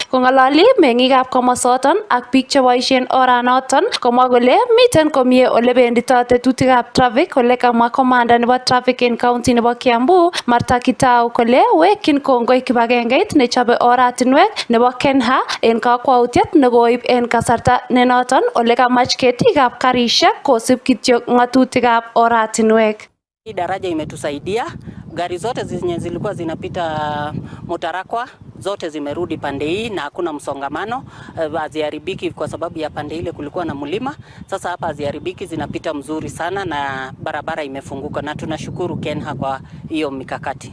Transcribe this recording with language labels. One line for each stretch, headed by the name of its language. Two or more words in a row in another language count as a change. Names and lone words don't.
Kalenjin: Kong'ololi meng'ikab komosoton ak biik cheboisien oranoton komwa kole miten komie ole bendito tetutikab traffic ole kamwa komanda nebo traffic en county nebo Kiambu Martha Kitau kole wekyin kongoi kibagengeit nechobe oratinwek nebo Kenha en kakwautiet nekoib en kasarta nenoton ole kamach ketikab karisiek kosib kityo ng'atutikab oratinwek.
Swahili: Hii daraja imetusaidia Gari zote zenye zilikuwa zinapita Mutarakwa zote zimerudi pande hii na hakuna msongamano. Haziharibiki kwa sababu ya pande ile kulikuwa na mlima. Sasa hapa haziharibiki, zinapita mzuri sana na barabara imefunguka, na tunashukuru Kenha kwa hiyo mikakati.